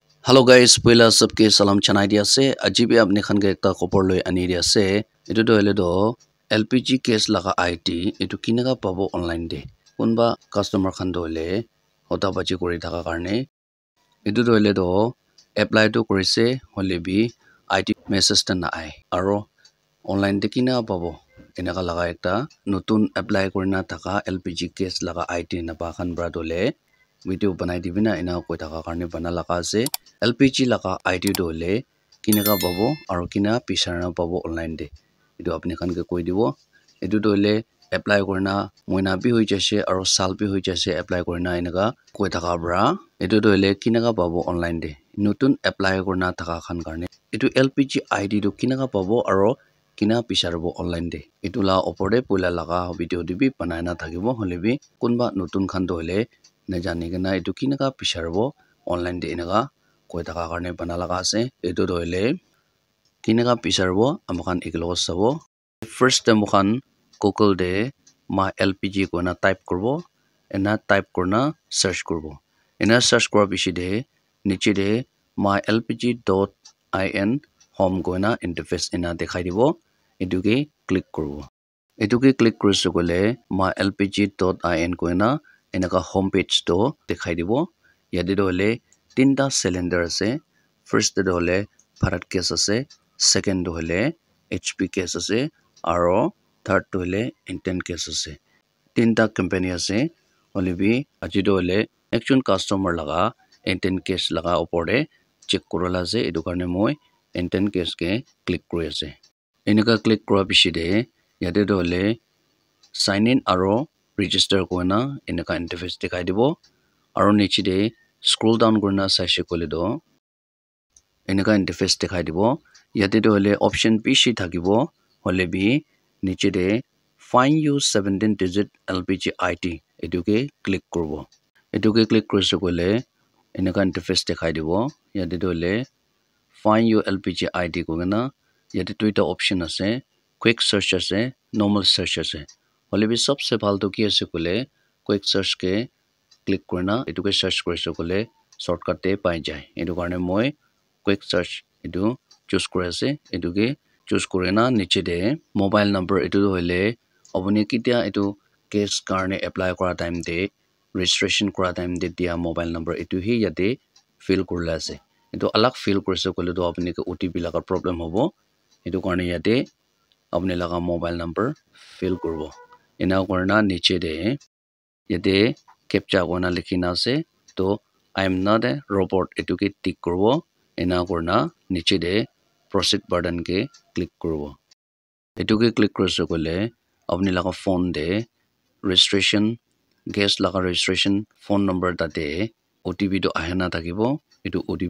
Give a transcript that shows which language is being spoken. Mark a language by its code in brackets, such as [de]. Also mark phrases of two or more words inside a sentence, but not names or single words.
[nag] Hello guys, pila sabke salam chanai dia se ajibi apne khan ge ekta khopor loi ani dia se etu do hele do LPG case laga IT etu kinaga pabo online de kunba customer khan do le hota bachi kori thaka karne etu do hele do apply to korise hole bi IT message ta na ai aro online de kinaga pabo enaga laga ekta notun apply korina thaka LPG case laga IT na pa khan bra do le video banai dibina ena koi thaka karne bana laga ase LPG laga ID do le kinaga pabo aro kina pisarna pabo online de etu apni khan ke koi dibo etu do le apply korna moina bi hoi jase aro sal bi hoi jase apply korna enaga koi thaka bra etu do le kinaga pabo online de notun apply korna thaka khan karne etu LPG ID do kinaga pabo aro kina pisarbo online de etu la opor de poila laga video dibi banai na thakibo holebi kunba notun khan do le na jani gana etu kinaga pisarbo online de enaga koi thaka karne bana laga ase etu do le kinaga pisarbo amakhan eklo sabo [en] first time [nag] khan Google de ma LPG ko na type korbo ena type korna search korbo ena search kor bishi de niche de my lpg.in home goina interface ena dekhai dibo etu ke click korbo etu ke click korisu kole my lpg.in koina enaka [en] home page [nag] to dekhai dibo yade do le tinta cylinder ase first do le bharat gas ase second do le HP gas ase aro third do le Indian gas ase tinta company ase olibi aji do le action customer laga Indian gas laga opor de check korola ase edu karne moi Indian gas ke click kori ase enaka click kora bishi de yade do le [en] sign in [nag] aro register koina enaka interface dekhai dibo aro niche de [en] scroll down [nag] korna saise kole do enaka interface dekhai dibo yate do le option bishi thakibo hole bi niche de [en] find you 17 digit LPG ID [nag] eduke click korbo eduke click korisu kole enaka interface dekhai dibo yate do le [en] find you LPG ID [nag] kogena yate duita option ase [en] quick search [nag] ase [en] normal search [nag] ase hole bi sabse bhal to ki ase kole quick search ke click korna eduke search korisu kole shortcut te pai jai edu karne moi [en] quick search [nag] edu choose kore ase eduke choose korena niche de [en] mobile number [nag] edu hoile apuni kitia edu case karne apply kora time de registration kora time de dia [en] mobile number [nag] edu hi yate fill korla ase edu alag fill korisu kole do apuni ke OTP laga problem hobo edu karne yate apni laga [en] mobile number [nag] fill korbo ena korna niche de yate captcha kona likhina ase to [en] I am not a robot [nag] etuke tick korbo ena korna niche de [en] proceed button [nag] ke click korbo etuke click korisu kole apni laga phone de registration gas laga [en] registration phone number [nag] tate OTP to ahena thakibo etu OTP